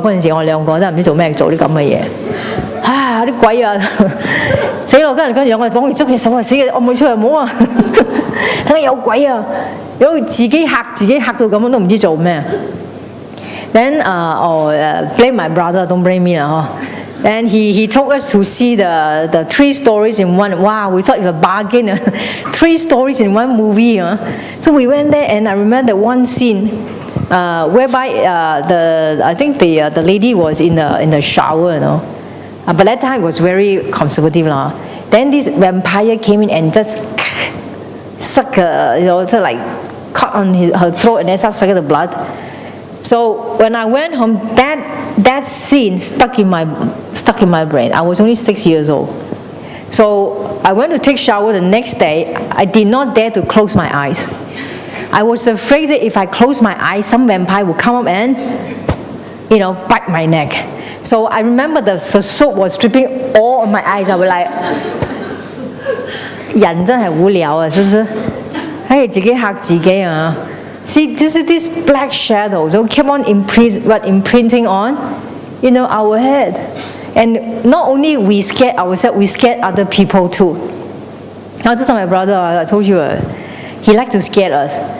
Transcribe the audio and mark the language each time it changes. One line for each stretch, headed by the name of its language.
Cantonese: 嗰陣時我兩個都唔知做咩做啲咁嘅嘢。啲鬼啊！死咯！跟住我哋攞住執起手啊！死嘅，我冇出嚟冇啊！睇下有鬼啊！如果自己嚇到咁樣都唔知做咩。
English: Then blame my brother, don't blame me 啦嗬。 And he took us to see the 3 stories in one. Wow, we thought it was a bargain. 3 stories in one movie. So we went there, and I remember one scene whereby I think the lady was in the shower, but that time it was very conservative lah. Then this vampire came in and just suck, just like cut on her throat and then start sucking the blood. So when I went home, that scene stuck in my brain. I was only 6 years old. So I went to take shower the next day. I did not dare to close my eyes. I was afraid that if I close my eyes, some vampire would come up and, bite my neck. So I remember the soap was dripping all on my eyes. I was like,
Cantonese: 人真係無聊啊，是不是？自己嚇自己啊！
English: See, this black shadow, so keep on imprinting on, our head. And not only we scared ourselves, we scared other people too. Now, this is my brother, I told you, he liked to scare us.